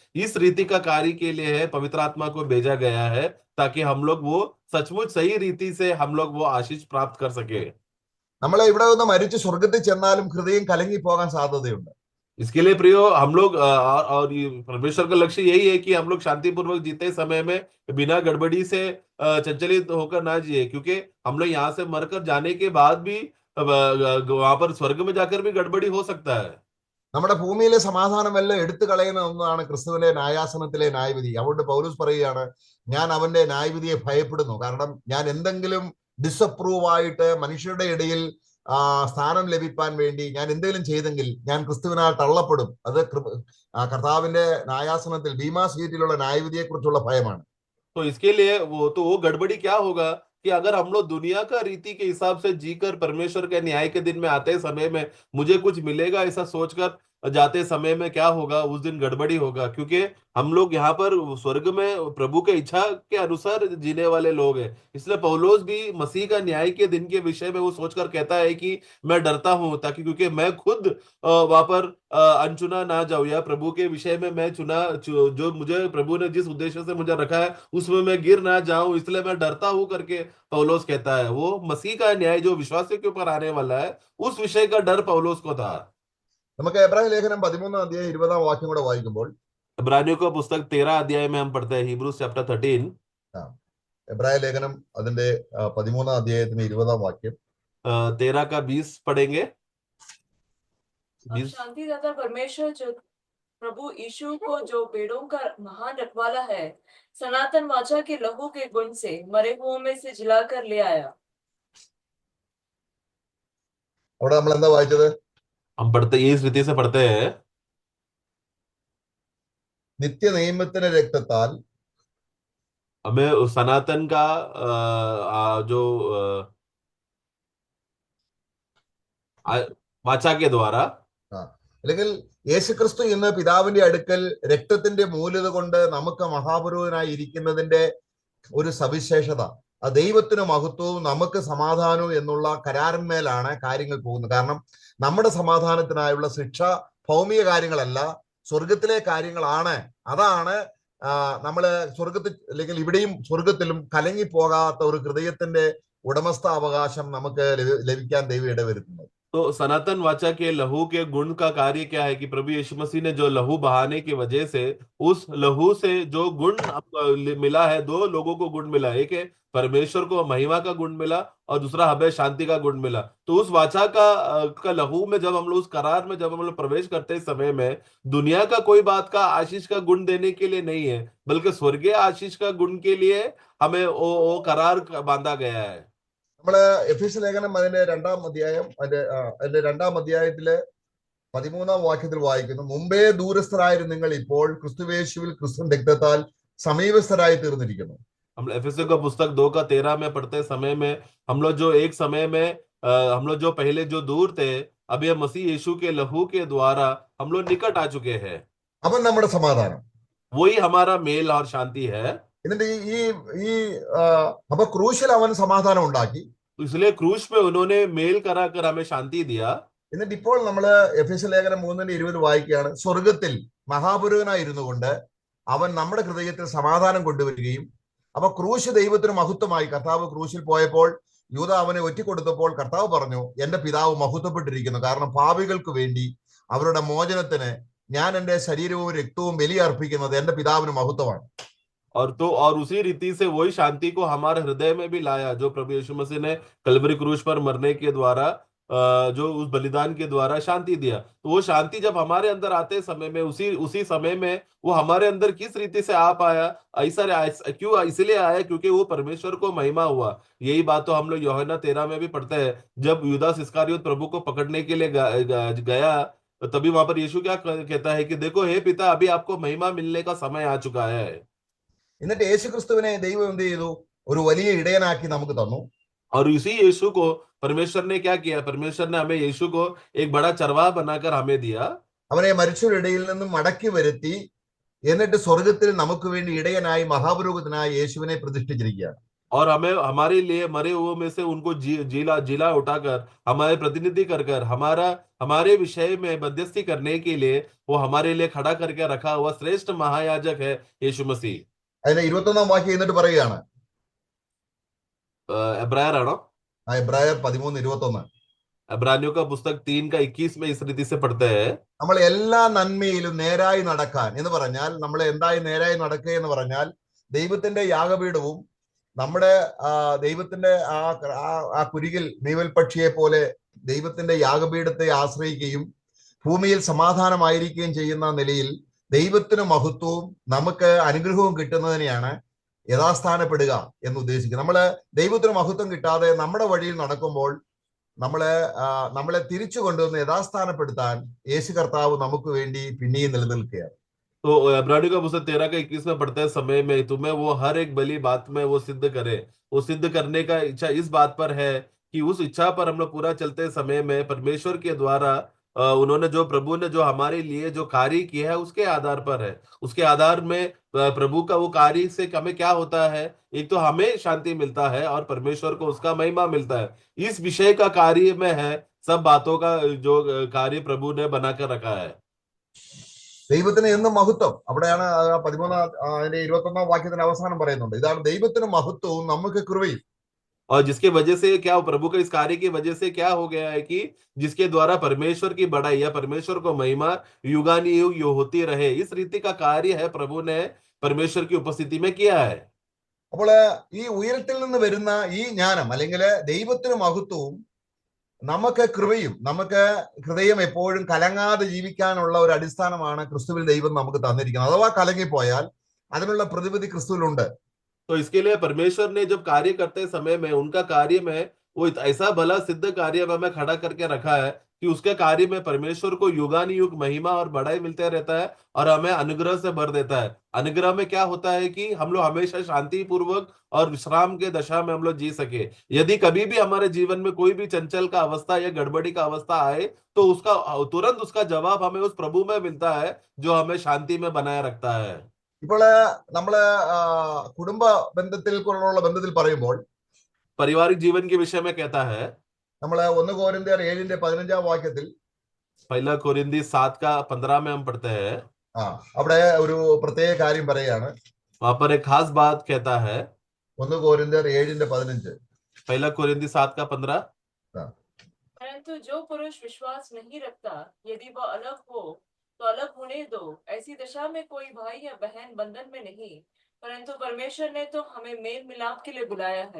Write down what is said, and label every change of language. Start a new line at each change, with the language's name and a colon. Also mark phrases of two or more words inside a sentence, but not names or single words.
Hindi: इस रीति का कार्य के लिए है पवित्र आत्मा को भेजा गया है ताकि हम लोग वो सचमुच सही रीति से हम लोग वो आशीष प्राप्त कर सके।
Malayalam: നമ്മളെ ഇവിടെ ഒന്ന് മരിച്ച് സ്വർഗത്തിൽ ചെന്നാലും ഹൃദയം കലങ്ങി പോകാൻ സാധ്യതയുണ്ട്.
Hindi: इसके लिए प्रियो हम लोग और ये परमेश्वर का लक्ष्य यही है कि हम लोग शांतिपूर्वक जीते समय में बिना गड़बड़ी से चंचलित होकर ना जिए, क्योंकि हम लोग यहाँ से मरकर जाने के बाद भी वहां पर स्वर्ग में जाकर भी गड़बड़ी हो सकता है।
Malayalam: നമ്മുടെ ഭൂമിയിലെ സമാധാനമെല്ലാം എടുത്തു കളയുന്ന ഒന്നാണ് ക്രിസ്തുവിന്റെ ന്യായാസനത്തിലെ ന്യായവിധി. അതുകൊണ്ട് പൗലോസ് പറയുകയാണ്, ഞാൻ അവന്റെ ന്യായവിധിയെ ഭയപ്പെടുന്നു. കാരണം ഞാൻ എന്തെങ്കിലും ഡിസപ്രൂവ് ആയിട്ട് മനുഷ്യരുടെ ഇടയിൽ സ്ഥാനം ലഭിക്കാൻ വേണ്ടി ഞാൻ എന്തെങ്കിലും ചെയ്തെങ്കിൽ ഞാൻ ക്രിസ്തുവിനാൽ തള്ളപ്പെടും. അത് കർത്താവിന്റെ ന്യായാസനത്തിൽ ഭീമാ സീറ്റിലുള്ള ന്യായവിധിയെ കുറിച്ചുള്ള ഭയമാണ്.
Hindi: तो इसके लिए वो गड़बड़ी क्या होगा कि अगर हम लोग दुनिया का रीति के हिसाब से जीकर परमेश्वर के न्याय के दिन में आते समय में मुझे कुछ मिलेगा ऐसा सोचकर जाते समय में क्या होगा, उस दिन गड़बड़ी होगा। क्योंकि हम लोग यहाँ पर स्वर्ग में प्रभु के इच्छा के अनुसार जीने वाले लोग हैं। इसलिए पौलुस भी मसीह का न्याय के दिन के विषय में वो सोचकर कहता है कि मैं डरता हूं, ताकि क्योंकि मैं खुद वहां पर अनचुना ना जाऊं, या प्रभु के विषय में मैं जो मुझे प्रभु ने जिस उद्देश्य से मुझे रखा है उसमें मैं गिर ना जाऊं, इसलिए मैं डरता हूं करके पौलुस कहता है। वो मसीह का न्याय जो विश्वासियों के ऊपर आने वाला है उस विषय का डर पौलुस को था।
Malayalam: നമുക്ക് എബ്രായ ലേഖനം 13 അധ്യായം 20 വാക്യം കൂടെ വായിക്കുമ്പോൾ,
Hindi: इब्रानियों का पुस्तक 13 अध्याय में हम पढ़ते हैं,
English: Hebrews chapter
Hindi: 13।
Malayalam: എബ്രായ ലേഖനം അതിന്റെ 13 അധ്യായത്തിന് 20 വാക്യം
Hindi: 13 का 20 पढ़ेंगे। शांतिदाता परमेश्वर जो प्रभु यीशु को जो भेड़ों का महान रखवाला है, सनातन वाचा के लहू के गुण से मरे हुओं में से जिलाकर ले आया।
Malayalam: അവിടെ നമ്മൾ എന്താ വായിച്ചത്?
Hindi: हम पढ़ते इस रीति से पढ़ते हैं,
Malayalam: നിത്യ നിയമത്തിന്റെ രക്തത്താൽ
Hindi: हमें उस सनातन का जो वाचा के द्वारा,
Malayalam: അല്ലെങ്കിൽ യേശുക്രിസ്തു ഇന്ന് പിതാവിന്റെ അടുക്കൽ രക്തത്തിന്റെ മൂല്യത കൊണ്ട് നമുക്ക് മഹാപുരോഹിതനായി ഇരിക്കുന്നതിന്റെ ഒരു സവിശേഷത, ആ ദൈവത്തിന് മഹത്വവും നമുക്ക് സമാധാനവും എന്നുള്ള കരാറിന്മേലാണ് കാര്യങ്ങൾ പോകുന്നത്. കാരണം നമ്മുടെ സമാധാനത്തിനായുള്ള ശിക്ഷ ഭൗമിക കാര്യങ്ങളല്ല, സ്വർഗത്തിലെ കാര്യങ്ങളാണ്. അതാണ് നമ്മള് സ്വർഗത്തിൽ, അല്ലെങ്കിൽ ഇവിടെയും സ്വർഗത്തിലും കലങ്ങിപ്പോകാത്ത ഒരു ഹൃദയത്തിന്റെ ഉടമസ്ഥാവകാശം നമുക്ക് ലഭിക്കാൻ ദൈവം ഇടവരുത്തുന്നത്.
Hindi: तो सनातन वाचा के लहू के गुण का कार्य क्या है कि प्रभु यीशु मसीह ने जो लहू बहाने की वजह से उस लहू से जो गुण मिला है, दो लोगों को गुण मिला। एक है परमेश्वर को महिमा का गुण मिला और दूसरा हमें शांति का गुण मिला। तो उस वाचा का लहू में जब हम लोग उस करार में जब हम लोग प्रवेश करते समय में दुनिया का कोई बात का आशीष का गुण देने के लिए नहीं है, बल्कि स्वर्गीय आशीष का गुण के लिए हमें वो करार बांधा गया है।
Malayalam: നമ്മള് എഫേസ്യ ലേഖനം അതിന്റെ 2-ാം അധ്യായം അതിന്റെ 2-ാം അധ്യായത്തിലെ 13-ാം വാക്യത്തിൽ വായിക്കുന്നു, മുമ്പേ ദൂരസ്ഥരായിരുന്നു നിങ്ങൾ ഇപ്പോൾ ക്രിസ്തുയേശുവിൽ ക്രിസ്തു രക്തത്താൽ സമീപസ്ഥരായി തീർന്നിരിക്കുന്നു.
Hindi: हम एफेसियों का पुस्तक 2 का 13 में पढ़ते समय में हम लोग जो एक समय में हम लोग जो पहले जो दूर थे, अभी हम मसीह यीशु के लहू के द्वारा हम लोग निकट आ चुके हैं।
Malayalam: അവൻ നമ്മുടെ സമാധാനം,
Hindi: वही हमारा मेल और शांति है।
Malayalam: എന്നിട്ട് ഈ ഈ അപ്പൊ ക്രൂശിൽ അവൻ സമാധാനം ഉണ്ടാക്കി.
Hindi: इसलिए क्रूस में उन्होंने मेल करा कर हमें शांति दिया।
Malayalam: എന്നിട്ട് ഇപ്പോൾ നമ്മൾ എഫേസ്യ ലേഖനം 3:20 വായിക്കുകയാണ്, സ്വർഗത്തിൽ മഹാപുരോഹിതനായിരുന്നു കൊണ്ട് അവൻ നമ്മുടെ ഹൃദയത്തിൽ സമാധാനം കൊണ്ടുവരികയും, അപ്പൊ ക്രൂശ് ദൈവത്തിന് മഹത്വമായി. കർത്താവ് ക്രൂശിൽ പോയപ്പോൾ യൂദ അവനെ ഒറ്റിക്കൊടുത്തപ്പോൾ കർത്താവ് പറഞ്ഞു, എന്റെ പിതാവ് മഹത്വപ്പെട്ടിരിക്കുന്നു, കാരണം പാപികൾക്ക് വേണ്ടി അവരുടെ മോചനത്തിന് ഞാൻ എന്റെ ശരീരവും രക്തവും ബലിയർപ്പിക്കുന്നത് എന്റെ പിതാവിന് മഹത്വമാണ്.
Hindi: और उसी रीति से वही शांति को हमारे हृदय में भी लाया, जो प्रभु यीशु मसीह ने कलवरी क्रूस पर मरने के द्वारा जो उस बलिदान के द्वारा शांति दिया। तो वो शांति जब हमारे अंदर आते समय में, उसी उसी समय में वो हमारे अंदर किस रीति से आ पाया, क्यों इसलिए आया, क्योंकि वो परमेश्वर को महिमा हुआ। यही बात तो हम लोग यूहन्ना 13 में भी पढ़ते हैं। जब यूदास इस्करियोत प्रभु को पकड़ने के लिए गया, तो तभी वहां पर यीशु क्या कहता है कि देखो हे पिता, अभी आपको महिमा मिलने का समय आ चुका है।
Malayalam: എന്നിട്ട് യേശുക്രിസ്തുവിനെ ദൈവം എന്ത് ചെയ്തു? ഒരു വലിയ ഇടയനാക്കി നമുക്ക് തന്നു.
Hindi: और इसी यीशु को परमेश्वर ने क्या किया? परमेश्वर ने हमें यीशु को एक बड़ा चरवाहा बनाकर हमें दिया।
Malayalam: അവനെ മരിച്ചവരുടെ ഇടയിൽ നിന്നും മടക്കി വരുത്തി, എന്നിട്ട് സ്വർഗത്തിൽ നമുക്ക് വേണ്ടി ഇടയനായി മഹാപുരോഹിതനായി യേശുവിനെ പ്രതിഷ്ഠിച്ചിരിക്കുകയാണ്.
Hindi: और हमें हमारे लिए मरे हुए में से उनको जिला जिला उठाकर हमारे प्रतिनिधि कर कर हमारे विषय में मध्यस्थी करने के लिए वो हमारे लिए खड़ा करके रखा हुआ श्रेष्ठ महायाजक है यीशु मसीह।
Malayalam: അതിന്റെ 21 വാക്യം എന്നിട്ട് പറയുകയാണ്, എബ്രായർ ആണോ എബ്രായർ 13:21,
Hindi: इब्रानियों का पुस्तक 3:21 में इस रीति से पढ़ते हैं,
Malayalam: നമ്മൾ എല്ലാ നന്മയിലും നേരായി നടക്കാൻ എന്ന് പറഞ്ഞാൽ, നമ്മൾ എന്തായി നേരായി നടക്കുക എന്ന് പറഞ്ഞാൽ, ദൈവത്തിന്റെ യാഗപീഠവും നമ്മുടെ ദൈവത്തിന്റെ ആ കുരികിൽ മീവൽ പക്ഷിയെ പോലെ ദൈവത്തിന്റെ യാഗപീഠത്തെ ആശ്രയിക്കുകയും ഭൂമിയിൽ സമാധാനമായിരിക്കുകയും ചെയ്യുന്ന നിലയിൽ ദൈവത്തിന് മഹത്വവും നമുക്ക് അനുഗ്രഹവും കിട്ടുന്നതിനെയാണ് യഥാസ്ഥാനപ്പെടുക എന്ന് ഉദ്ദേശിക്കുന്നത്. നമ്മള് ദൈവത്തിന് മഹത്വം കിട്ടാതെ നമ്മുടെ വഴിയിൽ നടക്കുമ്പോൾ നമ്മളെ തിരിച്ചു കൊണ്ടുവന്ന് യഥാസ്ഥാനപ്പെടുത്താൻ യേശു കർത്താവ് നമുക്ക് വേണ്ടി പിന്നെയും നിലനിൽക്കുകയാണ്.
Hindi: तो इब्रानियों का पुस्तक 13:21 में पढ़ते समय में तुम्हें वो हर एक भली बात में वो सिद्ध करे। वो सिद्ध करने का इच्छा इस बात पर है कि उस इच्छा पर हम लोग पूरा चलते समय में परमेश्वर के द्वारा उन्होंने जो प्रभु ने जो हमारे लिए जो कार्य किया है उसके आधार पर है। उसके आधार में प्रभु का वो कार्य से हमें क्या होता है? एक तो हमें शांति मिलता है और परमेश्वर को उसका महिमा मिलता है। इस विषय का कार्य में है सब बातों का जो कार्य प्रभु ने बनाकर रखा है।
Malayalam: ദൈവത്തിന് എന്നും മഹത്വം. അവിടെയാണ് 21 വാക്യത്തിന്റെ അവസാനം പറയുന്നുണ്ട്, ഇതാണ് ദൈവത്തിന് മഹത്വവും നമുക്ക് കൃപയും.
Hindi: और जिसके वजह से क्या, प्रभु के इस कार्य की वजह से क्या हो गया है कि जिसके द्वारा परमेश्वर की बड़ाई या परमेश्वर को महिमा युगानुयुग यो होती रहे, इस रीति का कार्य है प्रभु ने परमेश्वर की उपस्थिति में किया है।
Malayalam: അപ്പോൾ ഈ ഉയരത്തിൽ നിന്ന് വരുന്ന ഈ ജ്ഞാനം അല്ലെങ്കിൽ ദൈവത്തിന് മഹത്വവും നമുക്ക് കൃപയും, നമുക്ക് ഹൃദയം എപ്പോഴും കലങ്ങാതെ ജീവിക്കാനുള്ള ഒരു അടിസ്ഥാനമാണ് ക്രിസ്തുവിൽ ദൈവം നമുക്ക് തന്നിരിക്കുന്നത്. അഥവാ കലങ്ങിപ്പോയാൽ അതിനുള്ള പ്രതിവിധി ക്രിസ്തുവിലുണ്ട്.
Hindi: तो इसके लिए परमेश्वर ने जब कार्य करते समय में उनका कार्य में वो ऐसा भला सिद्ध कार्य में हमें खड़ा करके रखा है कि उसके कार्य में परमेश्वर को युगानुयुग महिमा और बड़ाई मिलते रहता है और हमें अनुग्रह से भर देता है। अनुग्रह में क्या होता है कि हम लोग हमेशा शांति पूर्वक और विश्राम के दशा में हम लोग जी सके। यदि कभी भी हमारे जीवन में कोई भी चंचल का अवस्था या गड़बड़ी का अवस्था आए तो उसका तुरंत उसका जवाब हमें उस प्रभु में मिलता है जो हमें शांति में बनाए रखता है।
Malayalam: ഇപ്പോൾ നമ്മള് കുടുംബ ബന്ധത്തിലുള്ള ബന്ധത്തിൽ പറയുമ്പോൾ
Hindi: पारिवारिक जीवन के विषय में कहता है,
Malayalam: നമ്മള് 1 കൊരിന്ത്യർ 7:15 വാക്യത്തിൽ,
Hindi: पहला कोरिंदी 7:15 में हम पढ़ते हैं,
Malayalam: അവിടെ ഒരു പ്രത്യേക കാര്യം പറയുകയാണ്.
Hindi: वहां पर एक खास बात कहता है,
Malayalam: 1 കൊരിന്ത്യർ 7:15,
Hindi: पहला कोरिंदी 7:15, परंतु जो पुरुष विश्वास नहीं रखता, यदि वह अलग हो तो अलग होने दो। ऐसी दशा में कोई भाई या बहन बंधन में नहीं, परंतु परमेश्वर ने तो हमें मेल मिलाप के लिए बुलाया है।